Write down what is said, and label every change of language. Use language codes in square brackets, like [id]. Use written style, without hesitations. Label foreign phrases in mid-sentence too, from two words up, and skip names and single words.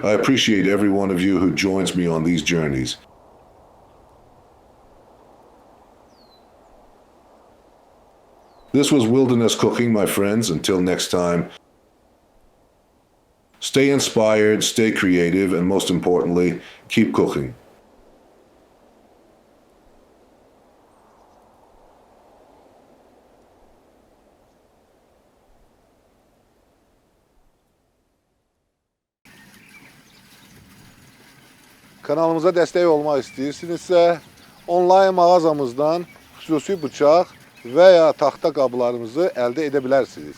[en] I appreciate every one of you who joins me on these journeys. This was Wilderness Cooking, my friends. Until next time, stay inspired, stay creative, and most importantly, keep cooking. [az] Kanalımıza destek olmak istəyirsinizsə, onlayn mağazamızdan xüsusi bıçaq və ya taxta qablarımızı əldə edə bilərsiniz.